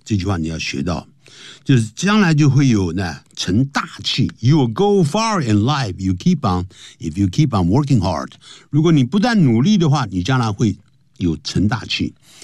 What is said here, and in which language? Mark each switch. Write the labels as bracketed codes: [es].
[zh] 这句话你要学到，就是将来就会有呢成大器。 [en] You will go far in life. You keep on if you keep on working hard。 [zh] 如果你不断努力的话，你将来会有成大器。